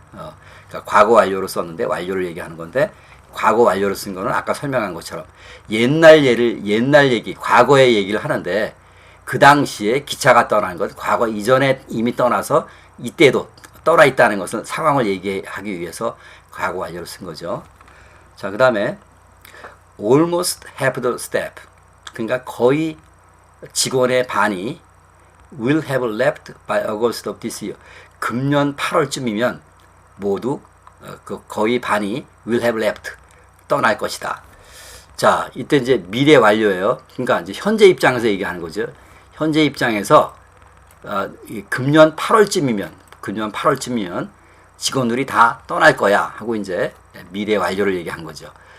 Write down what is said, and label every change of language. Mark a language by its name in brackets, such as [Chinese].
[Korean] 그러니까 과거 완료로 썼는데 완료를 얘기하는 건데 과거 완료로 쓴 거는 아까 설명한 것처럼 옛날 얘기, 과거의 얘기를 하는데 그 당시에 기차가 떠난 것, 과거 이전에 이미 떠나서 이때도 떠나 있다는 것은 상황을 얘기하기 위해서 과거 완료로 쓴 거죠. 자, 그 다음에 [English] almost half the staff. [Korean] 그러니까 거의 직원의 반이 [English] will have left by August of this year. [Korean] 금년 8월쯤이면 모두 거의 반이 [English] will have left [Korean] 떠날 것이다. 자, 이때 이제 미래 완료예요. 그러니까 이제 현재 입장에서 얘기하는 거죠. 현재 입장에서 금년 8월쯤이면 직원들이 다 떠날 거야 하고 이제 미래 완료를 얘기한 거죠.